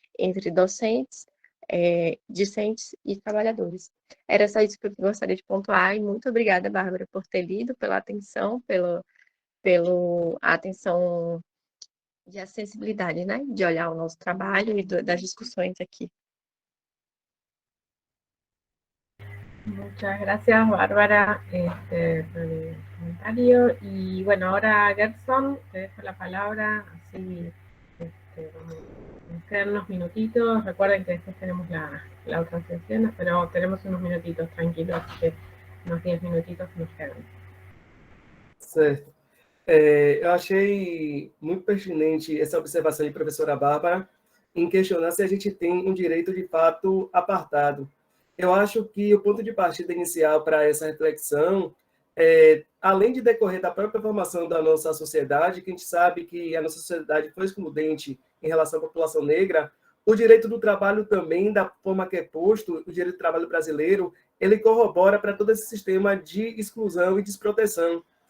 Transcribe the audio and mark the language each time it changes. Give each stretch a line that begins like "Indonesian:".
Portuguese: Entre docentes, discentes e trabalhadores. Era só isso que eu gostaria de pontuar e muito obrigada, Bárbara, por ter lido, pela atenção, pela atenção e a sensibilidade, né, de olhar o nosso trabalho e das discussões
Spanish: aquí. Muchas gracias, Bárbara, por el comentario. Y bueno, ahora Gerson, te dejo la palabra, así nos quedan unos minutitos. Recuerden que después tenemos la otra sesión, pero tenemos unos minutitos tranquilos, que unos 10 minutitos nos quedan.
Portuguese: Certo. Eu achei muito pertinente essa observação de professora Bárbara em questionar se a gente tem um direito de fato apartado. Eu acho que o ponto de partida inicial para essa reflexão além de decorrer da própria formação da nossa sociedade, que a gente sabe que a nossa sociedade foi excludente em relação à população negra, o direito do trabalho também, da forma que é posto, o direito do trabalho brasileiro, ele corrobora para todo esse sistema de exclusão e desproteção.